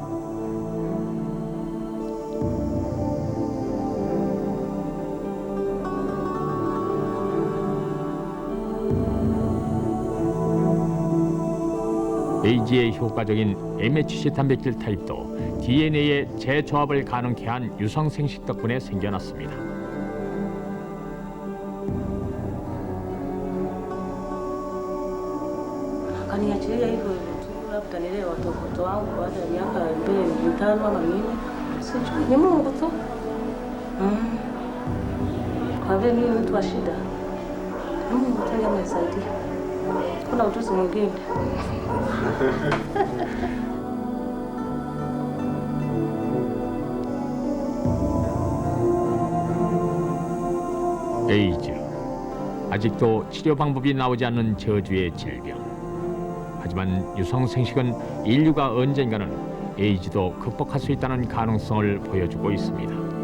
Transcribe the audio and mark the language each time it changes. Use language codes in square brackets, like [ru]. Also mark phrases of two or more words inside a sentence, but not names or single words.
[ko] 에이즈에 효과적인 MHC 단백질 타입도 DNA의 재조합을 가능케 한 유성생식 덕분에 생겨났습니다. [sw] Kaniachilia hivyo tu, labda nilee watoto wangu baada ya miaka mbili mitano ama minne, sijui ni Mungu tu. Kwa vile mimi mtu wa shida, Mungu tu amenisaidia. Kuna ujuzi mwingine. [ko] 에이즈, 아직도 치료 방법이 나오지 않는 저주의 질병. 하지만 유성생식은 인류가 언젠가는 에이즈도 극복할 수 있다는 가능성을 보여주고 있습니다.